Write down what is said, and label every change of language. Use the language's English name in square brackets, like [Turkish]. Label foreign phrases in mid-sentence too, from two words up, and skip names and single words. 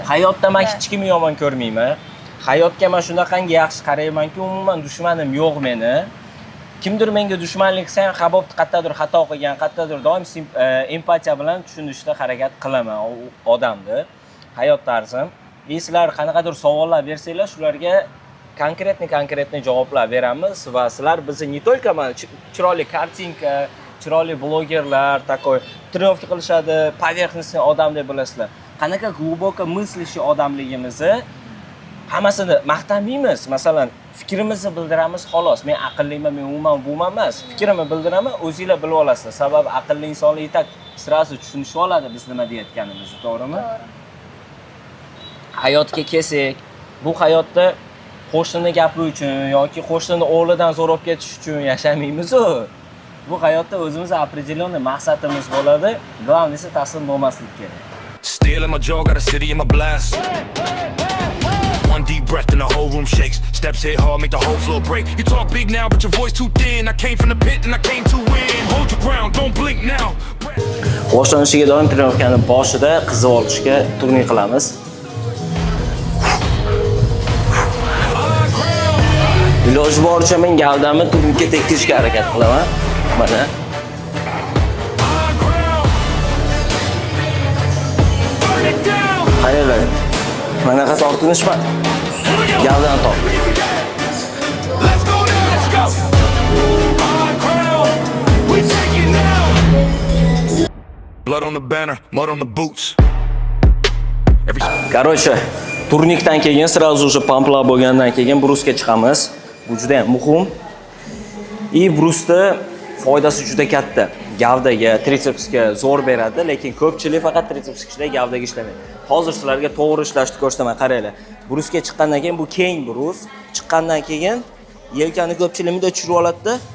[Uzbek] Hayotda men hech kimni yomon ko'rmayman. Hayotga men shunaqangi yaxshi qaraymanki, umuman dushmanim yo'q meni. kimdir menga dushmanlik qilsa ham Habib qayerdadir xato qilgan, qayerdadir doim empatiya bilan tushunishga harakat qilaman odamni, hayot tarzim. Sizlar qanaqadir savollar bersanglar, shularga konkretni javoblar beramiz va sizlar bizni [Russian] не только [Uzbek] mana chiroyli kartinka, chiroyli blogerlar, [Russian] такой тренировка [Uzbek] qilishadi, поверхностный odam deb bilasizlar. Qanaqa [Russian] глубоко мыслящий [Uzbek] odamligimizni hammasini maqtamaymiz. Masalan, fikrimizni bildiramiz xolos. Men aqlliman, men umuman buman emas. Fikrimni bildiraman, o'zingizlar bilib olasizlar. Sababi aqlli insonlar yetak sirasi tushunishib oladi biz nima deyotganimizni, to'g'rimi? Hayotga kelsak, bu hayotda qo'shnini gapi uchun yoki qo'shnini o'g'lidan zo'rab ketish uchun yashamaymiz-ku. Bu hayotda o'zimiz определенный maqsadimiz bo'ladi. Главныйsi taslim bo'lmaslik kerak. [English] Steel in my jaw, got a city in my blast. One deep breath and the whole room shakes. Steps hit hard, make the whole floor break. You talk big now, but your voice too thin. I came from the pit and I came to win. Hold your ground, don't blink now. [Uzbek] Boshlanishiga doim trenirovkani boshida qizib olishga turnik qilamiz. Iloji boricha men gavdamni turnikka tekkizishga harakat qilaman. Mana. Qaranglar. Mana qas ortinishman. Gavdan top. [English] Let's go now, let's go. On ground, we take it now. Blood on the banner, mud on the boots. [Uzbek] Короче, turnikdan keyin [Russian] сразу же [Uzbek] pamplar bo'lgandan keyin brusga chiqamiz. Bu juda ham muhim. Brusda foydasi juda katta. Gavdaga, tritsepsga zo'r beradi, lekin ko'pchilik faqat tritsepsga ishlaydi, gavdaga ishlamaydi. Hozir sizlarga to'g'ri ishlashni ko'rsataman, qaranglar. Brusga chiqqandan keyin bu keng brus, chiqqandan keyin yelkani ko'pchilik bunday tushirib oladi-da.